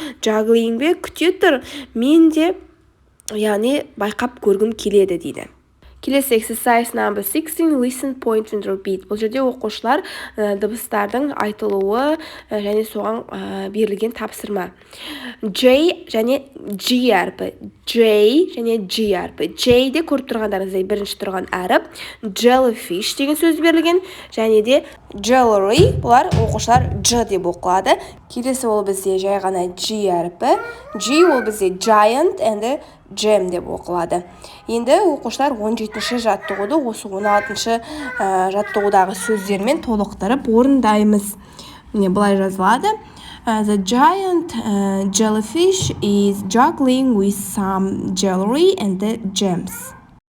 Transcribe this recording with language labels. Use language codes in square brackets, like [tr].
[kk] Juggling бе, күте тұр, мен де, яғни байқап көргім келеді дейді. Келесі [en] exercise number 16, listen, point and repeat. [kk] Бұл жерде оқушылар дыбыстардың айтылуы және соған берілген тапсырма. J және G әрпі. J және G әрпі. J-де көріп тұрғандарыңыздай бірінші тұрған әріп. Jellyfish деген сөз берілген. Және де jewelry. Бұлар оқушылар J деп оқылады. Келесі ол бізде жай ғана G әрпі. G ол бізде [en] giant and gem [kk] деп оқылады. Енді оқушылар 17-ші жаттығуды осы 16-ші жаттығудағы сөздермен толықтырып орындаймыз. Міне бұлай жазылады. [en] The giant jellyfish is juggling with some jewelry and the gems.